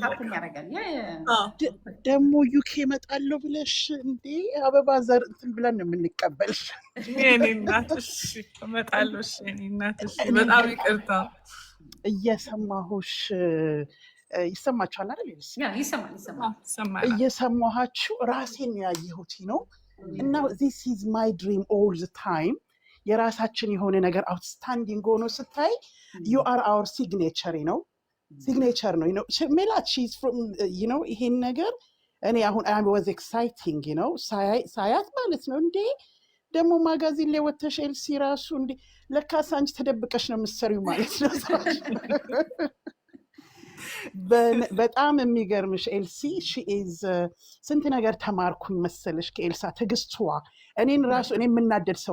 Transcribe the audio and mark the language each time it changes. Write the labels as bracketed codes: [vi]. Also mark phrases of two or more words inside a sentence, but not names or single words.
[am] ደግሞ ዩኬ እመጣለሁ ብለሽ እንዴ አበባ ዘር እንትን ብለን ነው የምንቀበልሽ። የኔ እናት እመጣለሁ። የኔ እናት በጣም ይቅርታ። እየሰማሁሽ ይሰማችኋል አይደል? ይሰማል። እየሰማኋችሁ ራሴን ያየሁት ነው እና [en] this is my dream all the time። [am] የራሳችን የሆነ ነገር አውትስታንዲንግ ሆኖ ስታይ [en] you are our signature [am] ነው ሜላት [en] she's from [am] ይሄን ነገር እኔ አሁን [en] I was exciting [am] ሳያት ማለት ነው እንዴ ደግሞ ማጋዚን ላይ ወተሽ ኤልሲ ራሱ እንዴ ለካስ አንቺ ተደብቀሽ ነው የምትሰሪው ማለት ነው። በጣም የሚገርምሽ ኤልሲ ስንት ነገር ተማርኩኝ መሰለሽ ከኤልሳ ትዕግስቷ። እኔን ራሱ እኔ የምናደድ ሰው